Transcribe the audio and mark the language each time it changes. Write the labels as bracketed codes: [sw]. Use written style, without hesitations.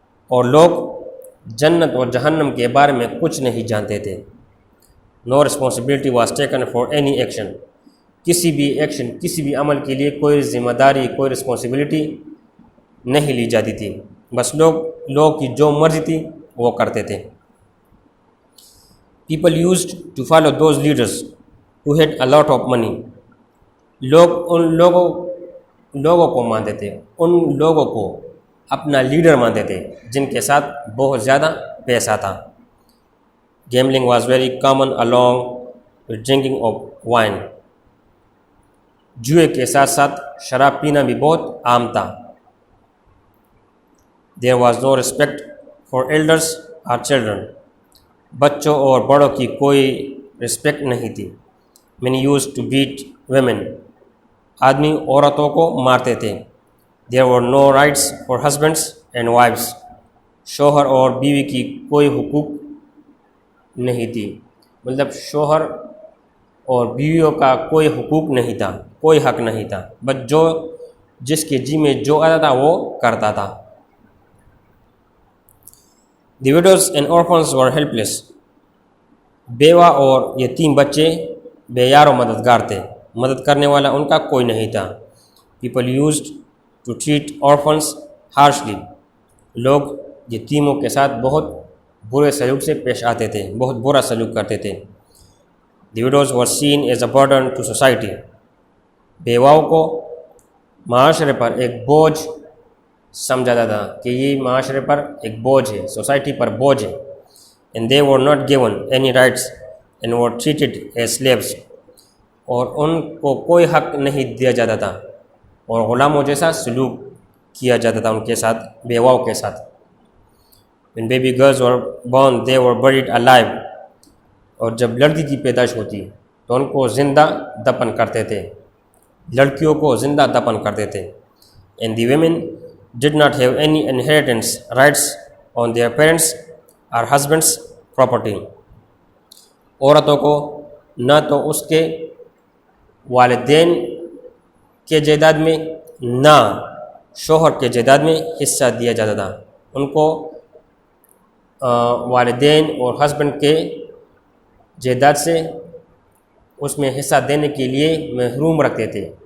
[ur] اور لوگ جنت اور جہنم کے بارے میں کچھ نہیں جانتے تھے. [en] No responsibility was taken for any action. [ur] کسی بھی ایکشن، کسی بھی عمل کے لیے کوئی ذمہ داری، کوئی رسپانسبلٹی نہیں لی جاتی تھی. بس لوگ کی جو مرضی تھی وہ کرتے تھے. [en] People used to follow those leaders who had a lot of money. [ur] لوگ ان لوگوں کو مانتے تھے، ان لوگوں کو اپنا لیڈر مانتے تھے جن کے ساتھ بہت زیادہ پیسہ تھا. [en] Gambling was very common along with drinking of wine. [ur] جوئے کے ساتھ ساتھ شراب پینا بھی بہت عام تھا. [en] There was no respect for elders or children. [ur] بچوں اور بڑوں کی کوئی رسپیکٹ نہیں تھی. [en] Many used to beat women. [ur] آدمی عورتوں کو مارتے تھے. [en] There were no rights for husbands and wives. [ur] شوہر اور بیوی کی کوئی حقوق نہیں تھی. مطلب شوہر اور بیویوں کا کوئی حقوق نہیں تھا، کوئی حق نہیں تھا. بس جس کے جی میں جو آتا تھا وہ کرتا تھا. [en] The widows and orphans were helpless. [ur] بیوہ اور یتیم بچے بے یار و مددگار تھے. مدد کرنے والا ان کا کوئی نہیں تھا. [en] People used to treat orphans harshly. [ur] لوگ یتیموں کے ساتھ بہت برے سلوک سے پیش آتے تھے، بہت برا سلوک کرتے تھے. [en] The widows were seen as a burden to society. [ur] بیواؤں کو معاشرے پر ایک بوجھ سمجھا جاتا تھا کہ یہ معاشرے پر ایک بوجھ ہے، سوسائٹی پر بوجھ ہے. [en] And they were not given any rights and were treated as slaves. [ur] اور ان کو کوئی حق نہیں دیا جاتا تھا اور غلاموں جیسا سلوک کیا جاتا تھا ان کے ساتھ، بیواؤں کے ساتھ. [en] When baby girls were born, they were buried alive. [ur] اور جب لڑکی کی پیدائش ہوتی تو ان کو زندہ دفن کرتے تھے، لڑکیوں کو زندہ دفن کرتے تھے. [en] And the women did not have any inheritance rights on their parents or husbands' property. [ur] عورتوں کو نہ تو اس کے والدین کے جائیداد میں نہ شوہر کے جائیداد میں حصہ دیا جاتا تھا. ان کو والدین اور ہسبینڈ کے جائیداد سے اس میں حصہ دینے کے لیے محروم رکھتے تھے.